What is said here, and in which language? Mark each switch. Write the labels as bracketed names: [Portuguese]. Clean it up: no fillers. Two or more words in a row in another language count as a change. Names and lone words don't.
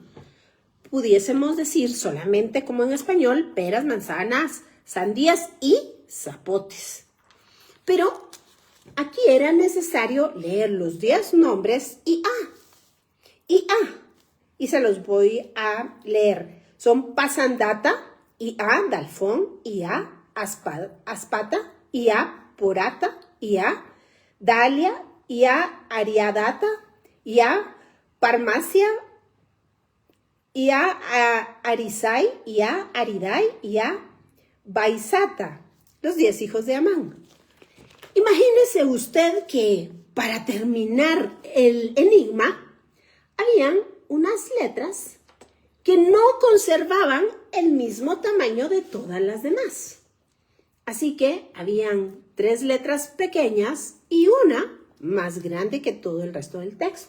[Spanish] Pudiésemos decir solamente como en español, peras, manzanas, sandías y zapotes. Pero aquí era necesario leer los 10 nombres y se los voy a leer. Son Pasandata, Dalfón, Aspata, Porata, Dalia, Ariadata, Parmacia, Arisai, Aridai, Baisata, los 10 hijos de Amán. Imagínese usted que para terminar el enigma, habían unas letras que no conservaban el mismo tamaño de todas las demás. Así que habían 3 letras pequeñas y una más grande que todo el resto del texto.